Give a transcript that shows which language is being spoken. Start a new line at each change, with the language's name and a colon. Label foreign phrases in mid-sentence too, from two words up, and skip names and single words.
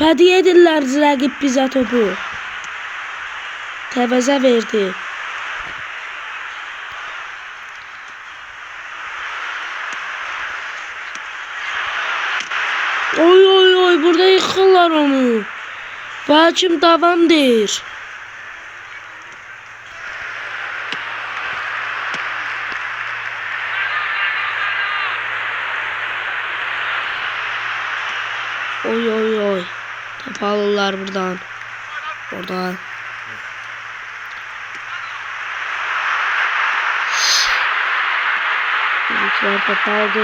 Azerbaijani: Hədiyyə edirlər rəqib bizə topu. Tevez'e verdi.
Turkish: Oy oy oy, burada yıkırlar onu.
Azerbaijani: Və hakim davamdır. Oy oy oy. Top alırlar buradan. Oradan. Zarfa kaldı.